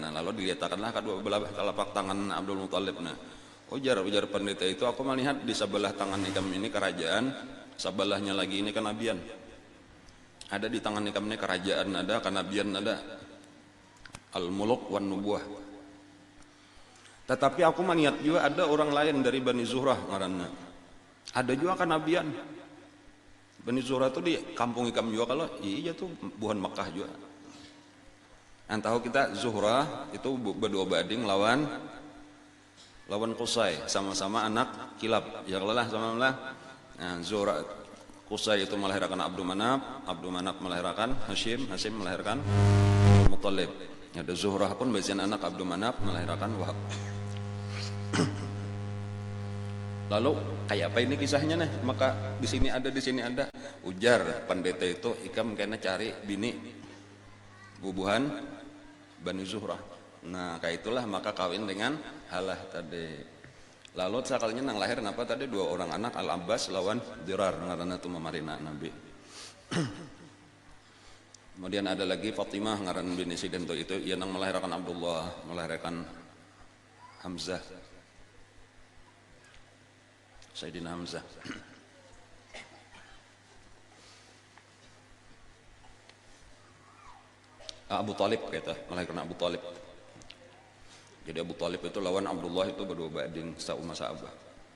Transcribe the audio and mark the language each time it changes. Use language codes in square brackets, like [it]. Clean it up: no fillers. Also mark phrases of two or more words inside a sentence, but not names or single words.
[id] Nah, lalu dilihatkanlah kedua belah telapak tangan Abdul Muthalib. Nah, ujar pendeta itu, aku melihat di sebelah tangan nikam ini kerajaan, sebelahnya lagi ini kenabian. Ada di tangan nikam ini kerajaan, ada kenabian, ada [ar] الملك والنبوة. [bjn] Tetapi aku maniat juga ada orang lain dari Bani Zuhrah ngaranna. [id] Ada juga kenabian. [bjn] Bani Zuhrah itu di kampung ikam juga kalau iya tuh buhan Makkah juga. Tahu kita Zuhrah itu berdua bading lawan Qusay, sama-sama anak Kilab. [id] Ya lelah sama-sama. Nah, Zuhrah Qusay itu melahirkan Abdul Manaf melahirkan Hashim melahirkan Muthalib. Ada Zuhrah pun bagian anak Abdul Manaf melahirkan Wahab. [bjn] Lalu kayak apa ini kisahnya nih? [id] Maka di sini ada. [bjn] Ujar pendeta itu, ikam kena cari bini bubuhan Bani Zuhrah. [id] Nah, kayak itulah maka kawin dengan Halah tadi. [bjn] Lalu sekalinya nang lahir apa tadi 2 orang anak Al-Abbas lawan Dirar ngaranna tu mamarina Nabi. Kemudian ada lagi Fatimah ngaran bini Sidin itu ia nang melahirkan Abdullah, [id] melahirkan Hamzah. Sayyidina Hamzah. Abu Talib kata, melahirkan Abu Talib. [bjn] Jadi Abu Talib itu lawan Abdullah itu berdua bading sa'umma sa'abah.